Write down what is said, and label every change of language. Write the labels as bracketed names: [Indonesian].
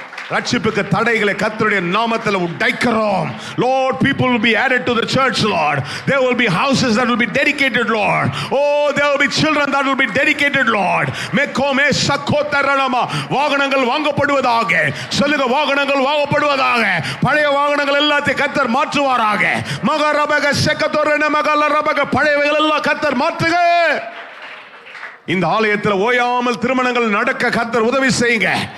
[Tamil] ரட்சிப்புக்கு தடைகளை கர்த்தருடைய நாமத்தில் உடைக்கிறோம். [English] Lord, people will be added to the church, Lord. There will be houses that will be dedicated, Lord. There will be children that will be dedicated, Lord. Mekome sakotaranama. [Tamil] வாகனங்கள் வாங்கப்படுவதாக. சொல்லுங்க, வாகனங்கள் வாங்கப்படுவதாக. பழைய வாகனங்கள் எல்லாத்தையும் கர்த்தர் மாற்றுவாராக. மகரபக செக்கதோரன மகலரபக பழையவைகள் எல்லாம் கர்த்தர் மாற்றுக. இந்த ஆலயத்தில் ஓயாமல் திருமணங்கள் நடக்க கர்த்தர் உதவி செய்யுங்க.